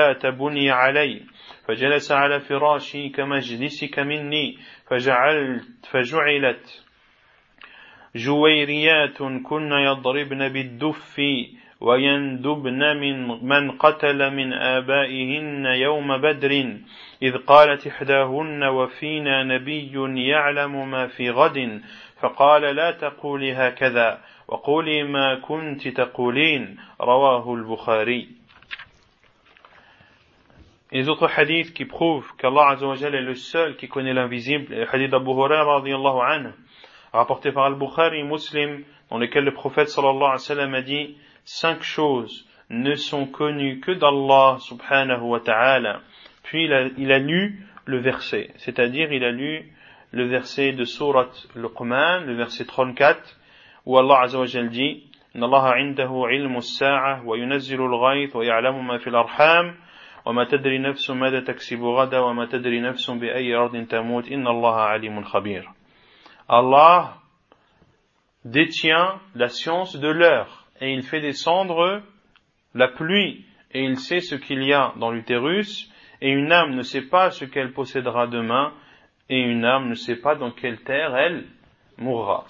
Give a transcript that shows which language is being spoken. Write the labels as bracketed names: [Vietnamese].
[Arabic] بني علي فجلس على فراشي كمجلسك مني فجعلت جويريات كن يضربن بالدف ويندبن من قتل من آبائهن يوم بدر إذ قالت إحداهن وفينا نبي يعلم ما في غد فقال لا تقولي هكذا وقولي ما كنت تقولين رواه البخاري. [French] Les autres hadiths qui prouvent qu'Allah Azza wa Jal est le seul qui connaît l'invisible, le hadith d'Abu Huraira radiyallahu anhu, rapporté par Al-Bukhari Muslim, dans lequel le prophète sallallahu alayhi wa sallam a dit: cinq choses ne sont connues que d'Allah subhanahu wa ta'ala. Puis il a lu le verset, c'est-à-dire il a lu le verset de Surat Luqman, le verset 34, où Allah Azza wa Jal dit: [Arabic] إن الله عنده علم الساعة وينزل الغيث ويعلم ما في الأرحام وما تدري نفس ماذا تكسب غدا وما تدري نفس بأي أرض تموت إن الله عليم خبير. [French] Allah détient la science de l'heure et il fait descendre la pluie et il sait ce qu'il y a dans l'utérus et une âme ne sait pas ce qu'elle possédera demain et une âme ne sait pas dans quelle terre elle mourra.